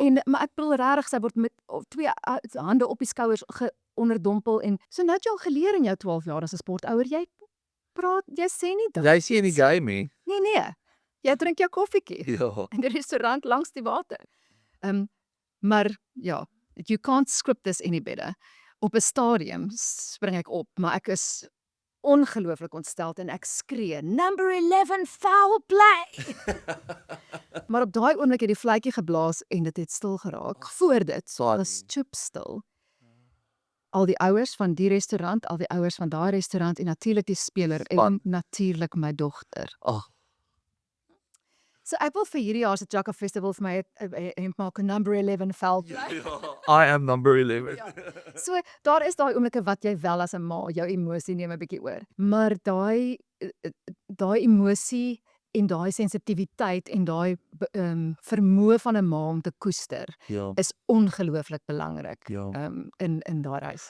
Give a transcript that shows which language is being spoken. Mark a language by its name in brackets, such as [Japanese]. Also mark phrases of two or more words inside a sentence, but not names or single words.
[Afrikaans] maar ek bedoel regtig sy word met twee hande op die skouers onderdompel en so nou het jy al geleer in jou 12 jaar as 'n sportouer jy sê nie dit. Jy sien die game hè? Nee. Jy drink jou koffietjie Ja. in die restaurant langs die water. Maar ja, [English] you can't script this any better. [Afrikaans] Op 'n stadium spring ek op, maar ek is ongelooflik ontsteld en ek skree, [English] "Number 11 foul play." [Afrikaans] Maar op daai oomblik het die vletjie geblaas en dit het stil geraak. Voor dit was stil. Al die ouers van die restaurant, al die ouers van daai restaurant en natuurlik die speler en natuurlik my dogter. Ag, So ek wil vir hierdie jaar se Chakka Festival vir my 'n hemp maak, 'n [English] number 11 foul play. I am number 11. [Afrikaans] So daar is daai oomblikke wat jy wel as 'n ma jou emosie neem 'n bietjie oor. Maar daai emosie en daai sensitiwiteit en daai vermoë van 'n ma om te koester Ja. is ongelooflik belangrik Ja. in daai reis.